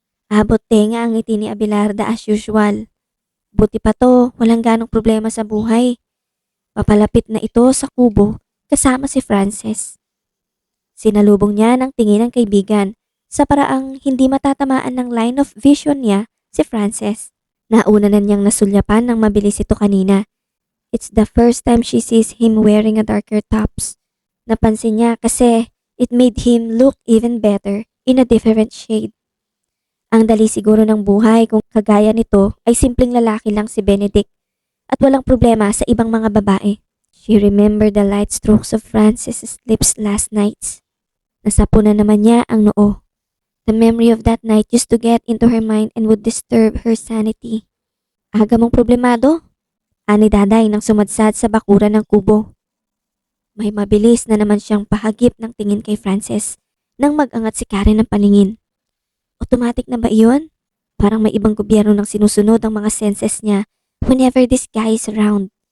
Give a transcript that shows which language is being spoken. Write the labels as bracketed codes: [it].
[tl] Abot tenga ang ngiti ni Abelarda as usual. Buti pa to, walang ganong problema sa buhay. Papalapit na ito sa kubo kasama si Frances. Sinalubong niya ng tingin ng kaibigan sa paraang hindi matatamaan ng line of vision niya si Frances. Nauna na niyang nasulyapan ng mabilis ito kanina. [en] It's the first time she sees him wearing a darker tops. Napansin niya kasi it made him look even better in a different shade. [tl] Ang dali siguro ng buhay kung kagaya nito ay simpleng lalaki lang si Benedict at walang problema sa ibang mga babae. [en] She remembered the light strokes of Francis's lips last night. [tl] Nasapo na naman niya ang noo. [en] The memory of that night used to get into her mind and would disturb her sanity. [tl] Aga mong problemado? Ani Daday nang sumadsad sa bakuran ng kubo. May mabilis na naman siyang pahagip ng tingin kay Frances nang mag-angat si Karen ng paningin. Automatic na ba iyon? Parang may ibang gobyerno nang sinusunod ang mga senses niya whenever this guy is around.